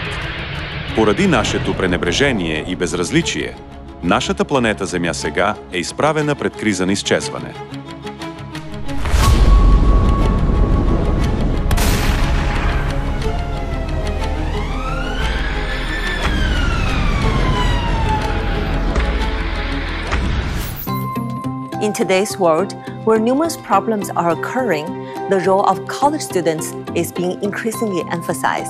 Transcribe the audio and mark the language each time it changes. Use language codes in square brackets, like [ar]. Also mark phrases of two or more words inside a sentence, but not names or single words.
[bg] Поради нашето пренебрежение и безразличие, нашата планета Земя сега е изправена пред криза на изчезване. [en] In today's world, where numerous problems are occurring, the role of college students is being increasingly emphasized.